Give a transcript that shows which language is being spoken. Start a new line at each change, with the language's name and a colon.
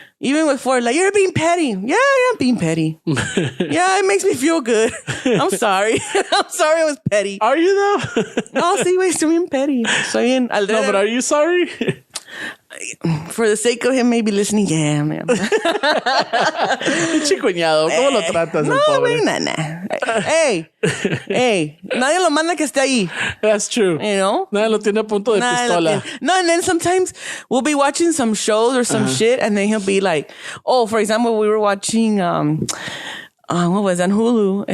English: Even with Ford, like, you're being petty. Yeah, I am being petty. Yeah, it makes me feel good. I'm sorry. I'm sorry I was petty. Are you though?
Spanish: No, sí, güey, estoy bien petty. Soy bien...
English: No, but are you sorry? For the sake of him maybe listening, yeah, man.
Spanish: Pinche cuñado, ¿cómo lo tratas No, el pobre? güey, nah. Hey, nadie lo manda que esté ahí.
English: That's true. You know?
Spanish: Nadie lo tiene a punto de pistola.
English: No, and then sometimes we'll be watching some shows or some shit, and then he'll be like, oh, for example, we were watching, what was it, on Hulu?